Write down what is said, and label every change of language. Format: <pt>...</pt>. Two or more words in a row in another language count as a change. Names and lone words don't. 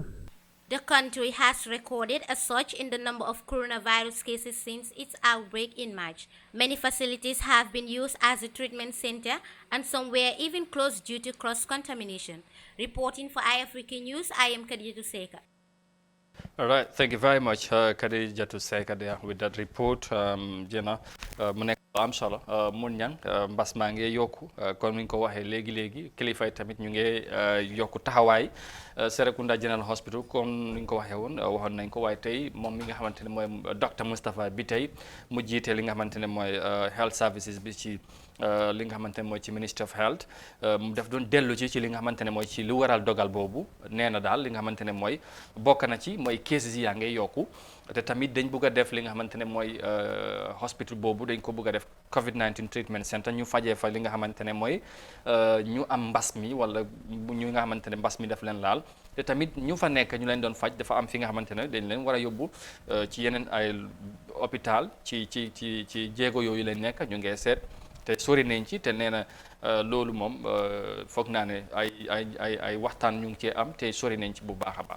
<en>The country has recorded a surge in the number of coronavirus cases since its outbreak in March. Many facilities have been used as a treatment center and some were even closed due to cross-contamination. Reporting for Eyeafrica News, I am Khadija Seka. All right, thank you very much, Khadija Seka, there with that report.</en> <wo>Mu nekk am solo mun ñang mbas maa ngi yokku comme ni ñu ko waxee léegi kilifa yi tamit ñu ngi yokku taxawaay Serekunda General Hospital comme ni ñu ko waxee woon waxoon nañ ko waaye tey moom mi nga xamante ne mooy docteur Moustapha bi tey mu jiite li nga xamante ne mooy</wo> <en>health services</en> <wo>bi ci li nga xamante ne mooy ci Ministry of Health mu def doon dellu ci li nga xamante ne mooy ci lu waral dogal boobu nee na daal li nga xamante ne mooy bokk na ci mooy cases yaa ngay yokku te tamit dañ bëgg a def li nga xamante ne mooy hospital boobu dañ ko bëgg a def</wo> <en>COVID-19 treatment center</en> <wo>ñu fajee fa li nga xamante ne mooy ñu am mbas mi wala ñu nga xamante ne mbas mi daf leen laal te tamit ñu fa nekk ñu leen doon faj dafa am fi nga xamante ne dañ leen war a yóbbu ci yeneen ay hôpital ci jéego yooyu leen nekk ñu ngee seet te sori nañ ci te nee na loolu moom foog naa ne ay waxtaan ñu ngi cee am te sori nañ ci bu baax a baax.</wo>